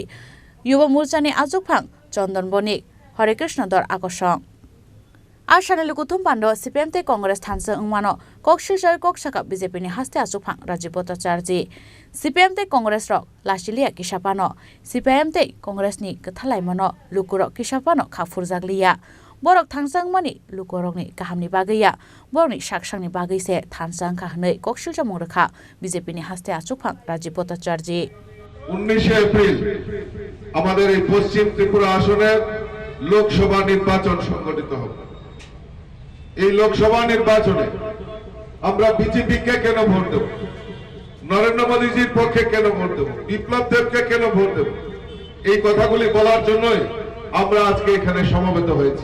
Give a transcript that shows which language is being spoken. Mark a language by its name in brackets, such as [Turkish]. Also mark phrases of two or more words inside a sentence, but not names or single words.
[Bodo] युवा मोर्चानि आचुकफां चन्दन बनिक हरेकृष्ण दर आकर्षण आसाने लुकुथुम पान्डो सीपीएम ते कांग्रेस थानसे उमानो कक्सिलचार कक्साका बीजेपीनि हास्ते आचुकफां राजीब भट्टाचार्य सीपीएम ते कांग्रेस रक लासिलिया किसापानो सीपीएम ते कांग्रेसनि गथालायमनो लुकुर किसापानो खाफुर जागलिया बरक थांसांमानि लुकुरकनि गाहामनि बागैया बरकनि साकसांनि बागैसे थानसां खाहनै कक्सिलचा मुरखा बीजेपीनि हास्ते आचुकफां राजीब भट्टाचार्य [Bangla] 19 এপ্রিল আমাদের এই পশ্চিম ত্রিপুরা আসনে লোকসভা নির্বাচন সংগঠিত হবে। এই লোকসভা নির্বাচনে আমরা বিজেপিকে কেন ভোট দেব, নরেন্দ্র মোদীজির পক্ষে কেন ভোট দেব, বিপ্লব দেবকে কেন ভোট দেব, এই কথাগুলি বলার জন্যই আমরা আজকে এখানে সমবেত হয়েছি।